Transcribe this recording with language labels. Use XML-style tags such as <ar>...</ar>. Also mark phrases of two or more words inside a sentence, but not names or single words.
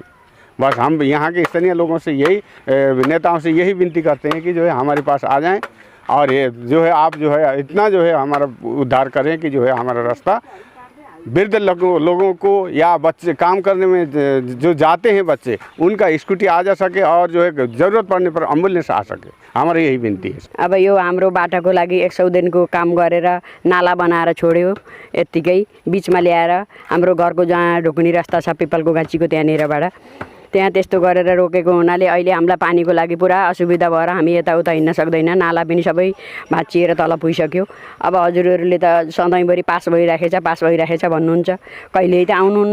<hi>बस हम यहाँ के स्थानीय लोगों से यही, नेताओं से यही विनती करते हैं कि जो है हमारे पास आ जाएँ, और ये जो है आप जो है इतना जो है हमारा उद्धार करें कि जो है हमारा रास्ता वृद्ध लोगों को या बच्चे काम करने में जो जाते हैं बच्चे, उनका स्कूटी आ जा सके, और जो है ज़रूरत पड़ने पर एम्बुलेंस आ सके। हमारी यही विनती है।</hi> <ne>अब यो हाम्रो बाटाको लागि 100 दिनको काम गरेर नाला बनाएर छोड्यो, यत्तिकै बिचमा ल्याएर हाम्रो घरको जहाँ ढुकुनी रास्ता छ पिपलको गाँचीको त्यहाँनिरबाट, त्यहाँ त्यस्तो गरेर रोकेको हुनाले अहिले हामीलाई पानीको लागि पुरा असुविधा भएर हामी यताउता हिँड्न सक्दैन। नाला पनि सबै भाँचिएर तल पुगिसक्यो। अब हजुरहरूले त सधैँभरि पास भइराखेछ भन्नुहुन्छ, कहिले त आउनुहुन्न।</ne>